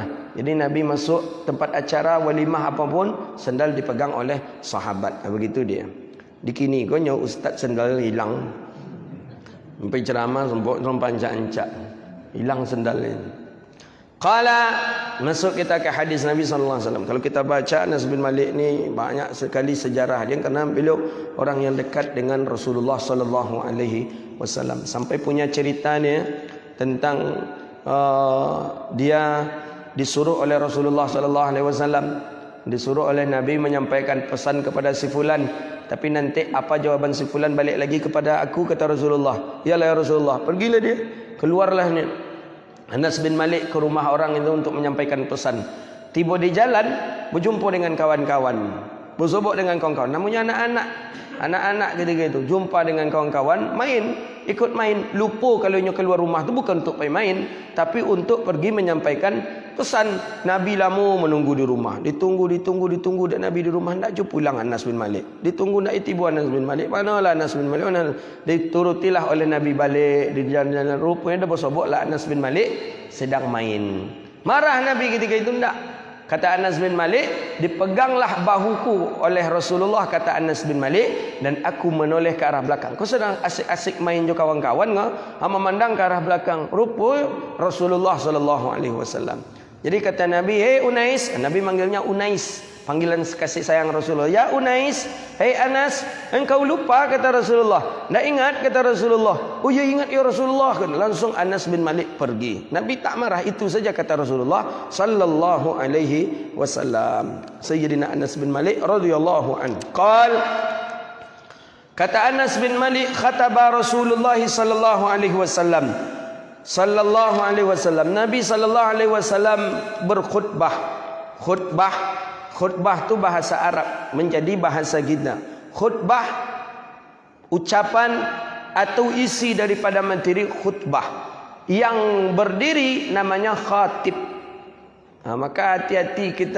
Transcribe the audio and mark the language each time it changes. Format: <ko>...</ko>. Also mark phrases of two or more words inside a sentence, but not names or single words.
<ms>Jadi Nabi masuk tempat acara walimah apapun, sandal dipegang oleh sahabat. Begitu dia. Di kini konyo ustaz sandal hilang. Sampai ceramah sampai ancak-ancak. Hilang sandal ini. Qala, masuk kita ke hadis Nabi</ms> <ar>صلى الله عليه وسلم.</ar> <ms>Kalau kita baca Anas bin Malik ni banyak sekali sejarah dia, kerana beliau orang yang dekat dengan Rasulullah</ms> <ar>صلى الله عليه وسلم.</ar> <ms>Sampai punya ceritanya tentang dia disuruh oleh Rasulullah</ms> <ar>صلى الله عليه وسلم,</ar> <ms>disuruh oleh Nabi menyampaikan pesan kepada si fulan. Tapi nanti apa jawaban si fulan balik lagi kepada aku, kata Rasulullah. Yalah ya Rasulullah, pergilah dia, keluarlah ni Anas bin Malik ke rumah orang itu untuk menyampaikan pesan. Tiba di jalan, berjumpa dengan kawan-kawan, bersobok dengan kawan-kawan. Namanya anak-anak ketika itu jumpa dengan kawan-kawan, ikut main. Lupa kalau keluar rumah tu bukan untuk main, tapi untuk pergi menyampaikan pesan. Nabi lama menunggu di rumah, ditunggu dan Nabi di rumah tak jumpa pulang Anas bin Malik. Ditunggu nak tiba Anas bin Malik. Manalah Anas bin Malik? Mana? Diturutilah oleh Nabi balik di jalan-jalan. Rupanya dah bersoboklah Anas bin Malik sedang main. Marah Nabi ketika itu tak. Kata Anas bin Malik, dipeganglah bahuku oleh Rasulullah, kata Anas bin Malik, dan aku menoleh ke arah belakang. Kau sedang asik-asik main juga kawan-kawan, memandang ke arah belakang. Rupa Rasulullah</ms> <ar>صلى الله عليه وسلم.</ar> <ms>Jadi kata Nabi, "Hei Unais," Nabi manggilnya Unais, panggilan kasih sayang Rasulullah. "Ya Unais, hei Anas, engkau lupa?" kata Rasulullah. "Tidak ingat," kata Rasulullah. "Oh ya ingat ya Rasulullah." Langsung Anas bin Malik pergi. Nabi tak marah, itu saja kata Rasulullah</ms> <ar>صلى الله عليه وسلم. سيدنا أنس بن مالك رضي الله عنه. Kata Anas bin Malik, خطب رسول الله صلى الله عليه وسلم. صلى الله عليه وسلم. Nabi صلى الله عليه وسلم berkhutbah.</ar> <ms>Khutbah tu bahasa Arab menjadi bahasa kita. Khutbah ucapan atau isi daripada materi khutbah. Yang berdiri namanya khatib. Maka hati-hati kita.</ms>